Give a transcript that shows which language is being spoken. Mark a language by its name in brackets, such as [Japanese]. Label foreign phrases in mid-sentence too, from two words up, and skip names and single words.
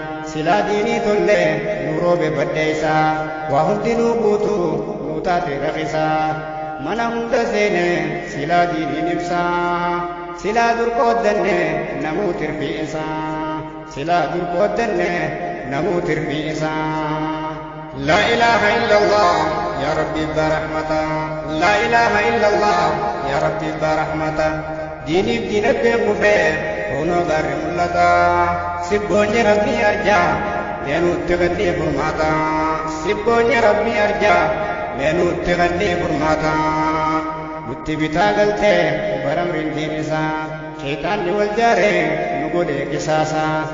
[Oromo] Silaa diinii tolle, nu roobe badheessa. Waa hundi nu guutu, nu taate raqisa. Mana hunda seene, silaa diiniin ibsa. Silaa dur qooddanne, namuu tirfii isa. Silaa dur qooddanne, namuu tirfii isa. [Arabic] لا إله إلا الله يا ربي برحمته. لا إله إلا الله يا ربي برحمته. [Oromo] Diiniif diina beeku fee, kunoo gaarri mul'ata. Sibboonni Rabbii arjaa, mee nutti kannee furmaata. Sibboonni Rabbii arjaa, mee nutti kannee furmaata. Nutti bitaa galtee, bara umriin diin isaa. Sheetaan wal jaaree, nu godhee qisaasa.